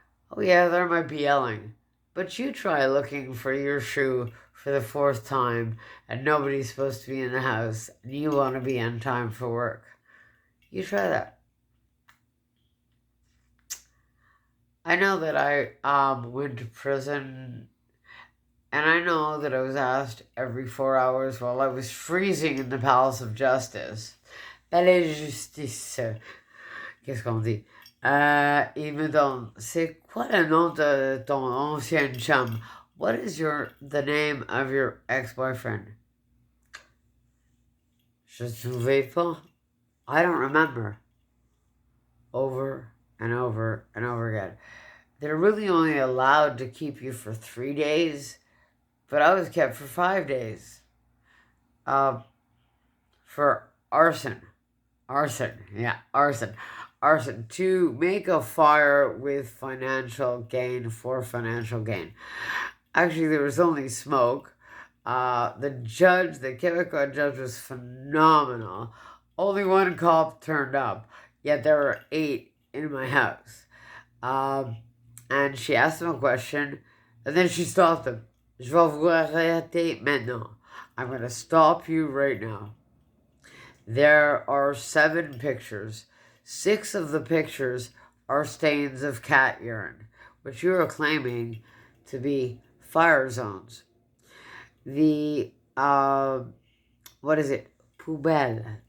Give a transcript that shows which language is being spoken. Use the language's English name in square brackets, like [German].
[English] Oh, yeah, there might be yelling. But you try looking for your shoe for the fourth time and nobody's supposed to be in the house and you want to be on time for work. You try that. I know that I went to prison, and I know that I was asked every 4 hours while I was freezing in the Palace of Justice. [French] Palais de Justice. Qu'est-ce qu'on dit? Il me donne, c'est quoi le nom de ton ancien chum? [English] What is the name of your ex-boyfriend? [French] Je ne souviens pas. [English] I don't remember. Over and over and over again. They're really only allowed to keep you for 3 days, but I was kept for 5 days. For arson. Arson, yeah, arson. Arson, to make a fire with financial gain for financial gain. Actually, there was only smoke. The Quebecois judge was phenomenal. Only one cop turned up, yet there were 8 in my house. And she asked him a question, and then she stopped him. [French] Je vais vous arrêter maintenant. [English] I'm going to stop you right now. There are 7 pictures. 6 of the pictures are stains of cat urine, which you are claiming to be fire zones. The, what is it? Poubelle.